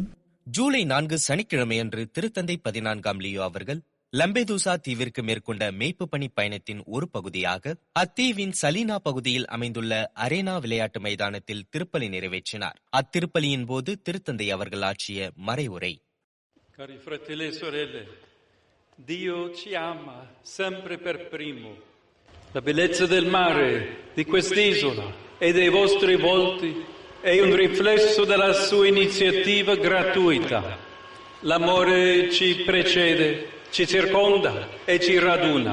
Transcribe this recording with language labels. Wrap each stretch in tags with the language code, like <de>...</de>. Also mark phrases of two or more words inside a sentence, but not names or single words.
<ta>ஜூலை 4 சனிக்கிழமையன்று திருத்தந்தை 14ஆம் லியோ அவர்கள் லம்பேதுசா தீவிற்கு மேற்கொண்ட மேய்ப்பு பணி பயணத்தின் ஒரு பகுதியாக அத்தீவின் சலீனா பகுதியில் அமைந்துள்ள அரேனா விளையாட்டு மைதானத்தில் திருப்பலி நிறைவேற்றினார். அத்திருப்பலியின் போது திருத்தந்தை அவர்கள் ஆற்றிய மறைவுரை:</ta> <it>Cari fratelli e sorelle, Dio ci ama sempre per primo. La bellezza del mare, di quest'isola e dei vostri volti è un riflesso della sua iniziativa gratuita. L'amore ci precede, ci circonda e ci raduna.</it>